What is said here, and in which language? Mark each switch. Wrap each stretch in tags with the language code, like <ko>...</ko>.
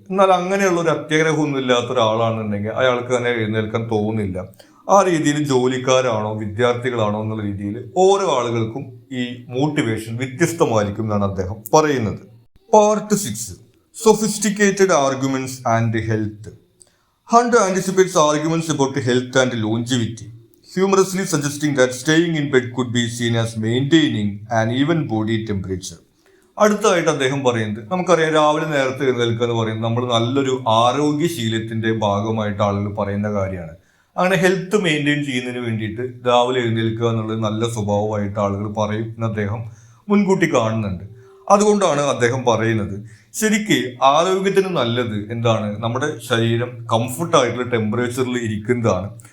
<ml>എന്നാൽ അങ്ങനെയുള്ള ഒരു അത്യാഗ്രഹമൊന്നും ഇല്ലാത്ത ഒരാളാണെന്നുണ്ടെങ്കിൽ അയാൾക്ക് തന്നെ എഴുന്നേൽക്കാൻ തോന്നുന്നില്ല. ആ രീതിയിൽ ജോലിക്കാരാണോ വിദ്യാർത്ഥികളാണോ എന്നുള്ള രീതിയിൽ ഓരോ ആളുകൾക്കും ഈ മോട്ടിവേഷൻ വ്യത്യസ്തമായിരിക്കും എന്നാണ് അദ്ദേഹം പറയുന്നത്.</ml> <en>Part 6, sophisticated arguments and health. Hunt anticipates arguments about health and longevity, humorously suggesting that staying in bed could be seen as maintaining an even body temperature.</en> <ml>അടുത്തതായിട്ട് അദ്ദേഹം പറയുന്നത്, നമുക്കറിയാം രാവിലെ നേരത്തെ എഴുന്നേൽക്കുക എന്ന് പറയുന്നത് നമ്മൾ നല്ലൊരു ആരോഗ്യശീലത്തിന്റെ ഭാഗമായിട്ട് ആളുകൾ പറയുന്ന കാര്യമാണ്. അങ്ങനെ ഹെൽത്ത് മെയിൻറ്റെയിൻ ചെയ്യുന്നതിന് വേണ്ടിയിട്ട് രാവിലെ എഴുന്നേൽക്കുക എന്നുള്ളത് നല്ല സ്വഭാവമായിട്ട് ആളുകൾ പറയും എന്ന് അദ്ദേഹം മുൻകൂട്ടി കാണുന്നുണ്ട്. അതുകൊണ്ടാണ് അദ്ദേഹം പറയുന്നത് ശരിക്ക് ആരോഗ്യത്തിന് നല്ലത് എന്താണ്, നമ്മുടെ ശരീരം കംഫർട്ടായിട്ടുള്ള ടെമ്പറേച്ചറിൽ ഇരിക്കുന്നതാണ്.</ml>